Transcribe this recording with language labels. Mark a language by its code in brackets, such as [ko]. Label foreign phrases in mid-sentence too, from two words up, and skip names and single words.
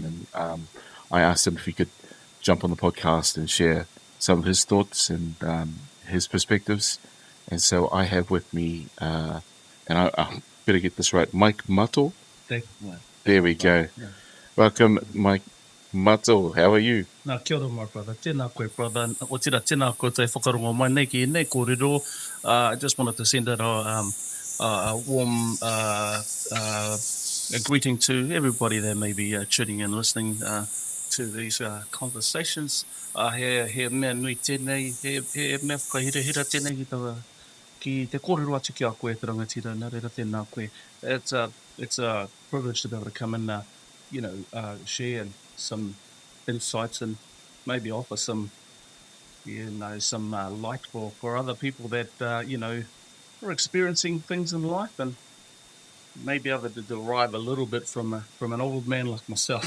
[en] And I asked him if he could jump on the podcast and share some of his thoughts and his perspectives. And so I have with me, and I better get this right, Mike Mato. There we go. Yeah. Welcome, Mike Mato. How are you? [mi] Nā kia ora, [en] my brother. [mi] Tēnā koe, brother. O tira tēnā koe te whakarongo mai nei ki nei kōrero. [en] I just wanted to send out a warm a greeting to everybody that may be tuning in, listening to these conversations. [mi] He mea nui tēnei, he mea whakahirahira tēnei ki te kōrero atu ki a koe te rangatira. Nā reira tēnā koe. [en] It's a privilege to be able to come and, share some insights and maybe offer some light for other people that are experiencing things in life and may be able to derive a little bit from an old man like myself.